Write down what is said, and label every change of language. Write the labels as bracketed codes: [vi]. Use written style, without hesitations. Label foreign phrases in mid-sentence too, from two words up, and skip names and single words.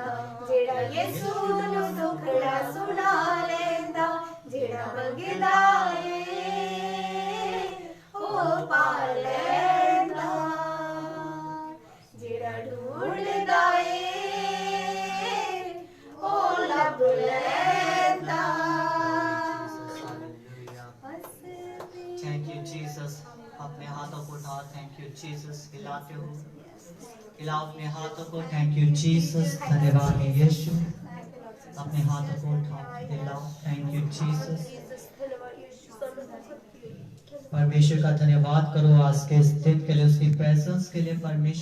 [pa] ਜਿਹੜਾ ਯਿਸੂ ਨੂੰ ਦੁਖੜਾ ਸੁਣਾ ਲੈਂਦਾ, ਜਿਹੜਾ ਮੰਗਦਾ ਉਹ ਪਾ ਲੈਂਦਾ, ਜਿਹੜਾ ਢੂੰਡਦਾ ਉਹ ਲੱਭ ਲੈਂਦਾ। [en] Thank you Jesus. [hi] अपने हाथों को उठाओ, [en] thank you Jesus. [hi] हिलाते हो, हिलाओ अपने हाथों को, [en] thank you Jesus. [hi] धन्यवाद है यीशु। अपने हाथों को उठाओ, हिलाओ, [en] thank you Jesus. [hi] परमेश्वर का धन्यवाद करो आज के इस दिन के लिए, उसकी प्रेजेंस के लिए।